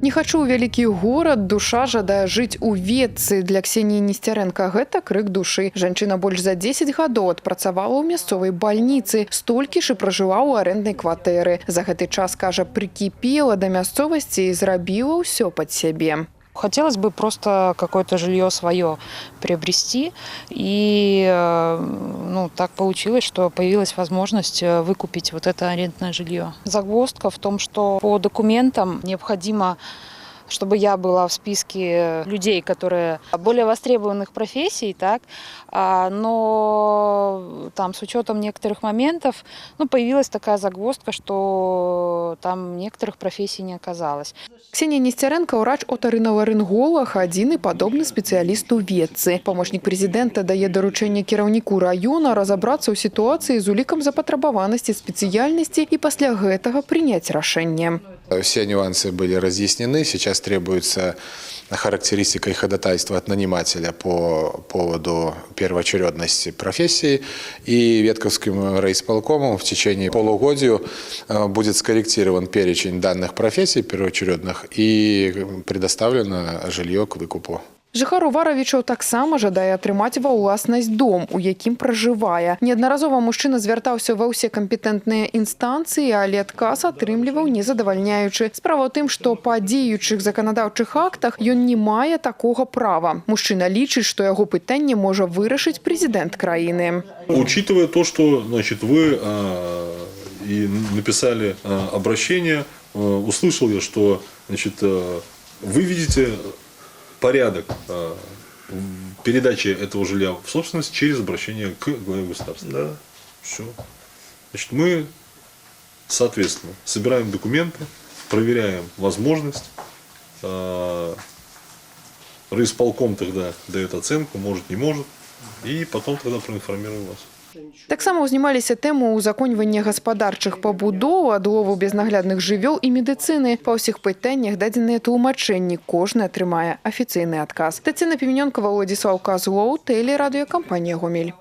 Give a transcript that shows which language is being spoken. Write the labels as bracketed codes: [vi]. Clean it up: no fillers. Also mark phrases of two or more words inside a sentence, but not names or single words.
[be] Не хочу ў вялікі горад, душа жадае жыць у Ветцы. Для Ксении Нестеренко гэта крык душы. Жанчына больш за 10 гадоў адпрацавала ў мясцовай бальніцы, столькі ж і пражыла ў арэнднай кватэры. За гэты час, кажа, [ru] прикипела до [be] мясцовасці і зрабіла ўсё пад сябе. [ru] Хотелось бы просто какое-то жилье свое приобрести. И так получилось, что появилась возможность выкупить вот это арендное жилье. Загвоздка в том, что по документам необходимо, чтобы я была в списке людей, которые более востребованных профессий, так, но там с учетом некоторых моментов появилась такая загвоздка, что там некоторых профессий не оказалось. Ксения Нестеренко – [be] врач-отарыналарынголог, адзіны падобны спецыяліст у Ветцы. [ru] Помощник президента [be] дае даручэнне кіраўніку района [ru] разобраться ў ситуации [be] з улікам запатрабаванасці спецыяльнасці и пасля гэтага принять рашэнне. [ru] Все нюансы были разъяснены. Сейчас требуется характеристика и ходатайство от нанимателя по поводу первоочередности профессии. И Ветковским райисполкомом в течение полугодия будет скорректирован перечень данных профессий первоочередных и предоставлено жилье к выкупу. [be] Жыхар Уваравічаў таксама жадае атрымаць ва ўласнасць дом, у якім пражывае. Неаднаразова мужчына звяртаўся ва ўсе кампетэнтныя інстанцыі, але адказ атрымліваў незадавальняючы. Справа ў тым, што па дзеючых заканадаўчых актах ён не мае такога права. Мужчына лічыць, што яго пытанне можа вырашыць прэзідэнт краіны. [ru] Учитывая то, что вы и написали обращение, услышал я, что вы видите порядок передачи этого жилья в собственность через обращение к главе государства. Да, все. Мы, соответственно, собираем документы, проверяем возможность. Райисполком тогда дает оценку, может, не может, и потом тогда проинформируем вас. [be] Таксама ўзнімаліся тэму ўзаконьвання гаспадарчых пабудоў, адлову безнаглядных жывёл і медыцыны. Па ўсіх пытаннях дадзеныя тлумачэнні, кожны атрымае афіцыйны адказ. Таццяна Піменёнкава, Владзіслаў Казлоў, тэлерадыёкампанія «Гомель».